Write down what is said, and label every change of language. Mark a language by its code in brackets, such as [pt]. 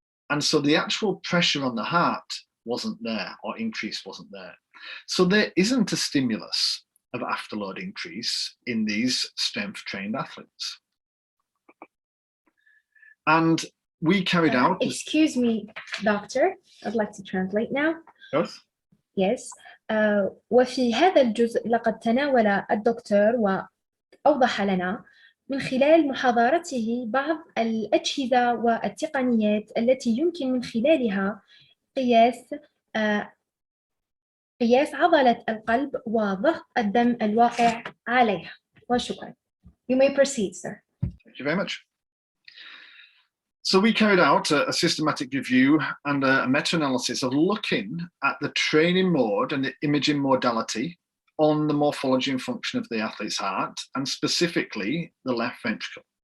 [en] And so the actual pressure on the heart wasn't there, or increase wasn't there. So there isn't a stimulus of afterload increase in these strength trained athletes. And we carried out... Excuse me, doctor. I'd like to translate now. Yes. Yes. [ar] وفي هذا الجزء لقد تناول الدكتور وأوضح لنا من خلال محاضرته بعض الأجهزة والتقنيات التي يمكن من خلالها قياس عضلة القلب وضغط الدم الواقع عليها. وشكرا. [en] You may proceed, sir. Thank you very much. So we carried out a systematic review and a meta-analysis of looking at the training mode and the imaging modality on the morphology and function of the athlete's heart, and specifically the left ventricle.